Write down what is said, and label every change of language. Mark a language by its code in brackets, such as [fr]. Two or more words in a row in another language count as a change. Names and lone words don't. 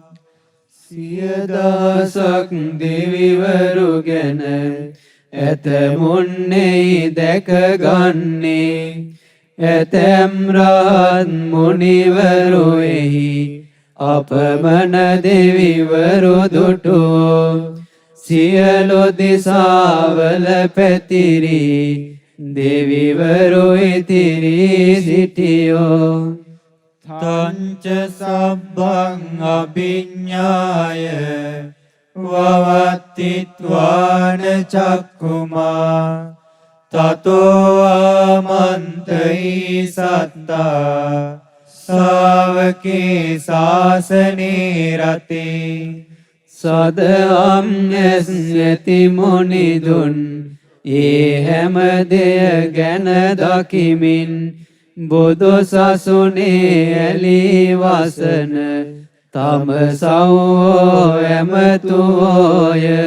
[si] සියදසක් දෙවිවරු ගැන ඇතමුන්නෙහි දැකගන්නේ ඇතැම් රහත් මුනිවරුෙහි අපමණ දෙවිවරු දුටුවෝ සියලු දිසාවල පැතිරි දෙවිවරු ඉතිරී සිටියෝ [pi] තංච සබ්බං අභිඤ්ඤාය වවත්තිත්වාන චක්කුමා තතෝ ආමන්තයි සත්තා ශාවකේ ශාසනේ රතේ [si] සදහම් ඇස් ඇති මුනිදුන් ඒ හැම දෙය ගැන දකිමින් බුදු සසුනේ ඇලී වසන තම සව්වෝ ඇමතුවෝය